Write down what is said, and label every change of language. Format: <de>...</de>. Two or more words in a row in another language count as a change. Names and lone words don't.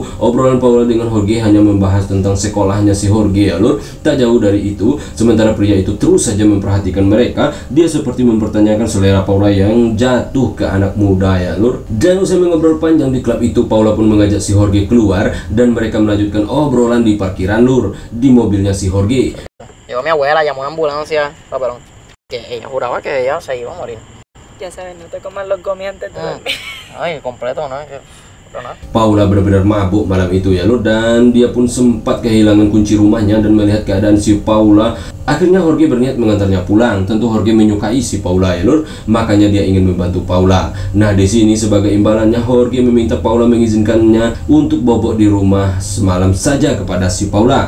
<id>Obrolan Paula dengan Jorge hanya membahas tentang sekolahnya si Jorge, ya, lur. Tak jauh dari itu, sementara pria itu terus saja memperhatikan mereka. Dia seperti mempertanyakan selera Paula yang jatuh ke anak muda, ya, lur. Dan usai mengobrol panjang di klub itu, Paula pun mengajak si Jorge keluar dan mereka melanjutkan obrolan di parkiran, lur, di mobilnya si Jorge.</id> <es>Llegó mi abuela, llamó a ambulancia, perdón, que ella juraba que ella se iba a morir. Ya sabes, no te comas los gomis antes de dormir. Ay, completo, ¿no?</es> <id>Paula benar-benar mabuk malam itu, ya, lur, dan dia pun sempat kehilangan kunci rumahnya. Dan melihat keadaan si Paula, akhirnya Jorge berniat mengantarnya pulang. Tentu Jorge menyukai si Paula, ya, lur, makanya dia ingin membantu Paula. Nah, di sini sebagai imbalannya Jorge meminta Paula mengizinkannya untuk bobok di rumah semalam saja kepada si Paula.</id>